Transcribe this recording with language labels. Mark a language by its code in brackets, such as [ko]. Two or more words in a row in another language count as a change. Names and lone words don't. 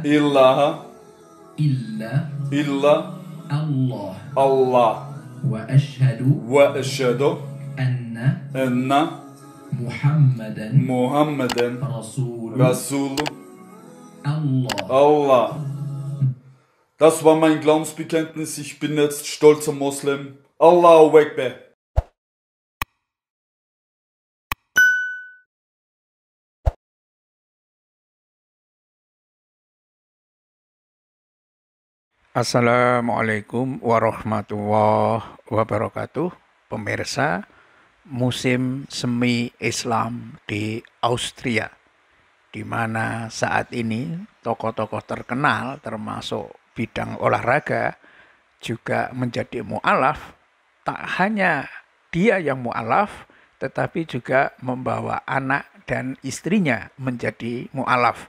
[ar] إله إلا إلا الله الله وأشهد وأشهد أن أن محمدا محمدا رسول رسول الله. Allah. [de] Das war mein Glaubensbekenntnis. Ich bin jetzt stolzer Moslem. [ar] الله أكبر. السلام عليكم ورحمة الله وبركاته. [id] Pemirsa, musim semi Islam di Austria, di mana saat ini tokoh-tokoh terkenal termasuk bidang olahraga juga menjadi mu'alaf. Tak hanya dia yang mu'alaf, tetapi juga membawa anak dan istrinya menjadi mu'alaf.